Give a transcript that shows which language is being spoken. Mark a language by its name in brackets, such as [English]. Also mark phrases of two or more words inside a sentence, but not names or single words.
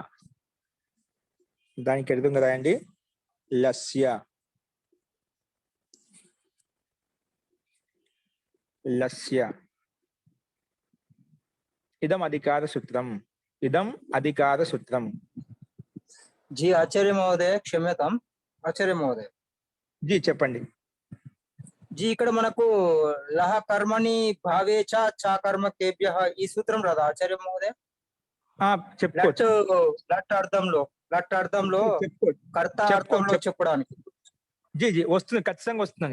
[Telugu] దానికి ఎదురుగా రాయండి లస్య. లస్య. [Sanskrit] ఇదం అధికార సూత్రం. ఇదం అధికార సూత్రం. जी आचार्य महोदय क्षम्यतां आचार्य महोदय [Telugu] జీ చెప్పండి. जी ఇక్కడ మనకు [Sanskrit] లహ కర్మణి భావే చ కర్మ కేభ్యః [Telugu] ఈ సూత్రం రాదా [Sanskrit] ఆచార్య మహోదయ? [Telugu] చెప్పుకోవచ్చు. లట్ అర్థంలో కర్త అర్థంలో చెప్పడానికి. జీ వస్తుంది, ఖచ్చితంగా వస్తుంది.